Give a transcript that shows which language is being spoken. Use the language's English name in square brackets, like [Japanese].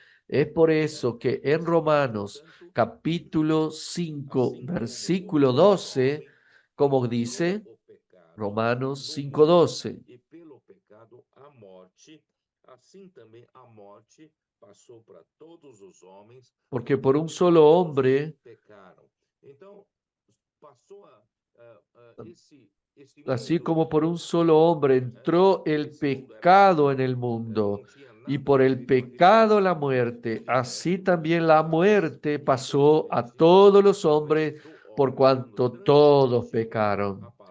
[Spanish] Es por eso que en Romanos capítulo 5, versículo 12, como dice Romanos 5:12. [Portuguese] E pelo pecado a morte, assim também a morte passou para todos os homens, [Spanish] porque por un solo hombre, [Portuguese] pecaram. Então, passou [Spanish] así como por un solo hombre entró el pecado en el mundo, y por el pecado la muerte, así también la muerte pasó a todos los hombres por cuanto todos pecaron.